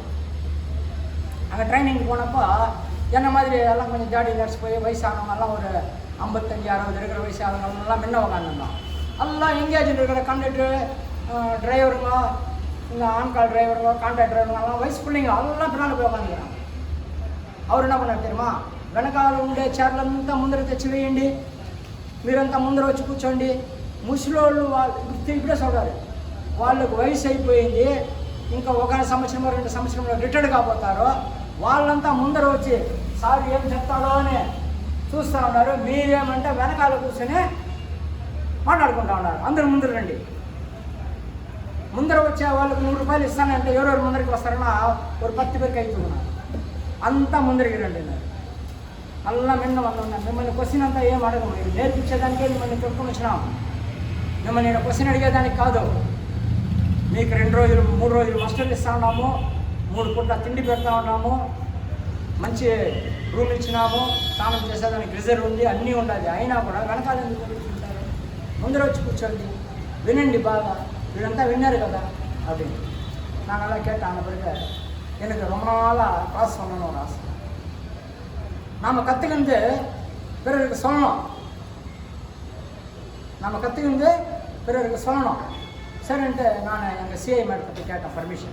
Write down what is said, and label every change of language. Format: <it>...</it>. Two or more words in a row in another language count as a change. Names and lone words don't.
<ta>அங்கே ட்ரைனிங்க்கு போனப்போ என்ன மாதிரி எல்லாம் கொஞ்சம் ஜாடி நர்ஸ் போய் வயசானவங்கெல்லாம் ஒரு 55-60 இருக்கிற வயசு ஆளுங்கெல்லாம் முன்ன உட்காந்துருந்தோம். எல்லாம் எங்கேஜில் இருக்கிற கண்டக்டரு டிரைவருங்க, இந்த ஆன்கால் டிரைவருங்க, கான்ட்ராக்ட் டிரைவருங்கெல்லாம் வயசு பிள்ளைங்க எல்லாம் பின்னால் போய் உட்காந்துக்கிறாங்க. அவர் என்ன பண்ணார் தெரியுமா?</ta> <te>వెనకాల ఉండే చీరలంతా ముందర తెచ్చి వేయండి, మీరంతా ముందర వచ్చి కూర్చోండి. ముసలోళ్ళు వాళ్ళు ఇప్పుడే చూడాలి, వాళ్ళకు వయసు అయిపోయింది, ఇంకా 1 సంవత్సరం 2 సంవత్సరంలో రిటైర్డ్ కాబోతారు. వాళ్ళంతా ముందర వచ్చి సార్ ఏం చెప్తాడో అని చూస్తూ ఉన్నారు. మీరేమంటే వెనకాల కూర్చొని మాట్లాడుకుంటా ఉన్నారు. అందరూ ముందర రండి. ముందర వచ్చే వాళ్ళకు 100 రూపాయలు ఇస్తానంటే ఎవరెవరు ముందరికి వస్తారన్నా</te> <ta>ஒரு 10 பேருக்கு</ta> <te>అయిపోతున్నారు. అంతా ముందరికి రండి. అలా మిన్న వస్తున్నాం. మిమ్మల్ని క్వశ్చన్ అంతా ఏం అడగము, మీరు నేర్పించేదానికే మిమ్మల్ని పెట్టుకుని వచ్చినాం. మిమ్మల్ని నేను క్వశ్చన్ అడిగేదానికి కాదు. మీకు 2 రోజులు 3 రోజులు మాస్టర్లు ఇస్తా ఉన్నాము, 3 పూట్ల తిండి పెడతా ఉన్నాము, మంచి రూమ్ ఇచ్చినాము, స్నానం చేసేదానికి రిజర్వ్ ఉంది, అన్నీ ఉండాలి. అయినా కూడా వెనకాల ఎందుకు కూర్చుంటారు? ముందర వచ్చి కూర్చోండి, వినండి బాగా. వీళ్ళంతా విన్నారు కదా</te> <ta>அப்படின்னு நாங்கள்லாம் கேட்டாங்க. பிறகு எனக்கு ரொம்ப நாளாக கிளாஸ் சொல்லணும் ஒரு ஆசை. நாம் கற்றுக்கிந்து பிறருக்கு சொல்லணும். நம்ம கற்றுக்கிந்து பிறருக்கு சொல்லணும். சரின்ட்டு நான் எங்கள் சிஐ மேடத்தை கேட்டேன் பர்மிஷன்.</ta>